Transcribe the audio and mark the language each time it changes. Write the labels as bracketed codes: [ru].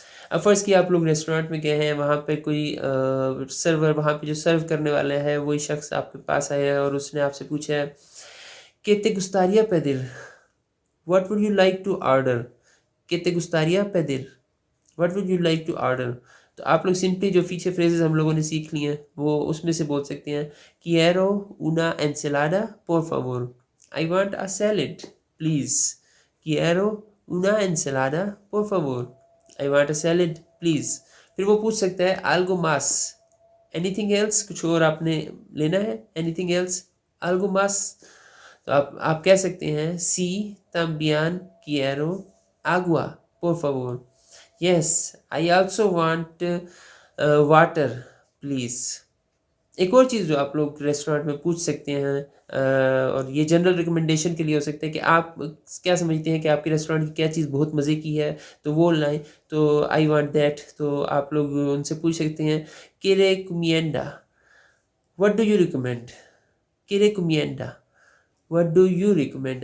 [hi] अब फ़र्ज़ किया आप लोग रेस्टोरेंट में गए हैं, वहाँ पे कोई सर्वर, वहाँ पे जो सर्व करने वाला है वही शख्स आपके पास आया है और उसने आपसे पूछा है कि [es] te gustaría pedir, [en] what would you like to order, [es] que te gustaría pedir, [hi] what would you like to order। तो आप लोग सिंपली जो पीछे फ्रेजेस हम लोगों ने सीख लिए हैं वो उसमें से बोल सकते हैं [es] quiero una ensalada por favor, [en] I want a salad please, [hi] quiero una ensalada por favor, I want a salad please। फिर वो पूछ सकता है [es] algo más, [en] anything else, [hi] कुछ और आपने लेना है, anything else, algo más। तो आप कह सकते हैं [es] sí también quiero agua por favor, [en] yes I also want water please। [hi] एक और चीज़ जो आप लोग रेस्टोरेंट में पूछ सकते हैं, और ये जनरल रिकमेंडेशन के लिए हो सकता है कि आप क्या समझते हैं कि आपके रेस्टोरेंट की क्या चीज़ बहुत मज़े की है तो वो लाएं। तो [en] I want that, [hi] तो आप लोग उनसे पूछ सकते हैं [es] que recomienda, [en] what do you recommend, [hi] que recomienda, what do you recommend.